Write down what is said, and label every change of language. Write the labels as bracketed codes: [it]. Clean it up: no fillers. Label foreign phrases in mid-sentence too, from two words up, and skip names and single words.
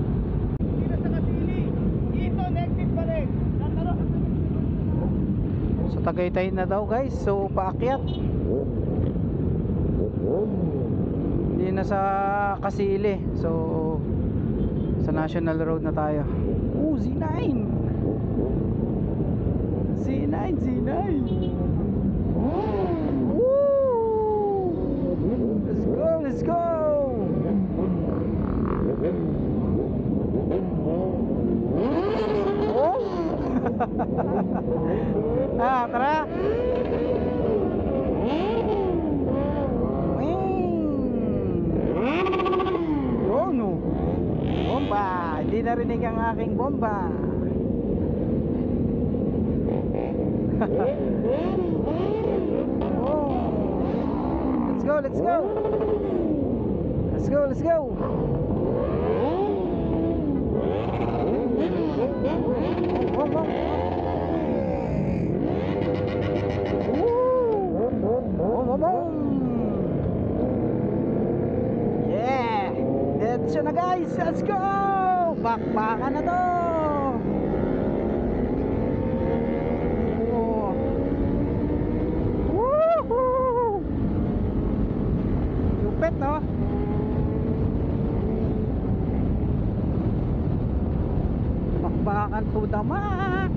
[tl] Sa Tagaytay na daw guys, so paakyat. Hindi na sa Kasili, so sa National Road na tayo. Z9 Z9 Z9. [en] Let's go. [tl] Tara. Yun no. Bomba. Hindi narinig ang aking bomba. [en] Let's go. Let's go. Yeah, let's go na guys, let's go. [tl] Bakbakan na to. Woohoo! Lupit no? Bakbakan [en] to the max.